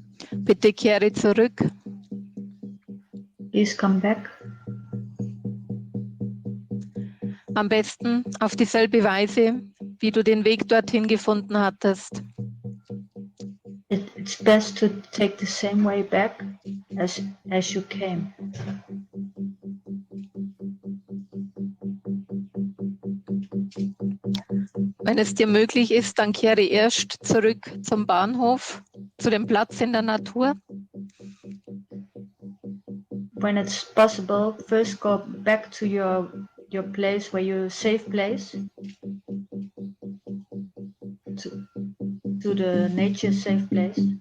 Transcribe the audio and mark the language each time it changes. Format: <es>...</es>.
<de>Bitte kehre zurück.</de> <en>Please come back.</en> <de>Am besten auf dieselbe Weise, wie du den Weg dorthin gefunden hattest.</de> <en>It's best to take the same way back as you came.</en> <de>Wenn es dir möglich ist, dann kehre erst zurück zum Bahnhof, zu dem Platz in der Natur.</de> <en>When it's possible, first go back to your place, where you safe place. to the nature safe place.</en>